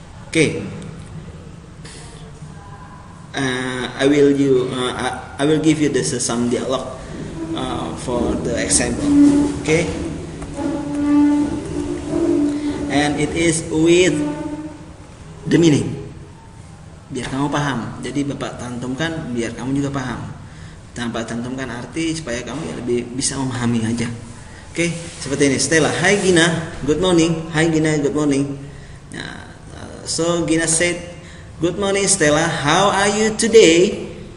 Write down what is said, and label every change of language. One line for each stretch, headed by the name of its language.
English: Okay, I will give you some dialogue for the example. Okay, and it is with the meaning.
Indonesian: Biar kamu paham. Jadi Bapak cantumkan biar kamu juga paham. Tanpa cantumkan arti supaya kamu ya lebih bisa memahami aja. Okay, seperti ini.
English: Stella, Hi Gina, good morning. Hi Gina, good morning. Nah. So Gina said, good morning Stella, how are you today?